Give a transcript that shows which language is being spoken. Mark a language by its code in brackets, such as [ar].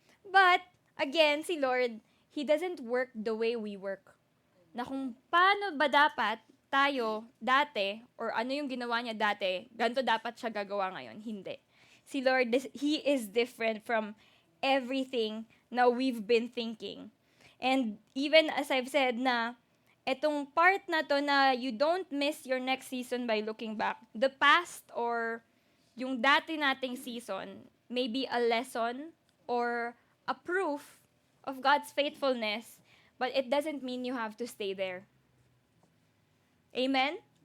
[en] But, again, si Lord, He doesn't work the way we work. [tl] Na kung paano ba dapat tayo dati, or ano yung ginawa niya dati, ganito dapat siya gagawa ngayon. Hindi. [en] Si Lord, He is different from everything na we've been thinking. And even as I've said na, [tl] etong part na to na [en] you don't miss your next season by looking back. The past or [tl] yung dati nating [en] season may be a lesson or a proof of God's faithfulness, but it doesn't mean you have to stay there. Amen?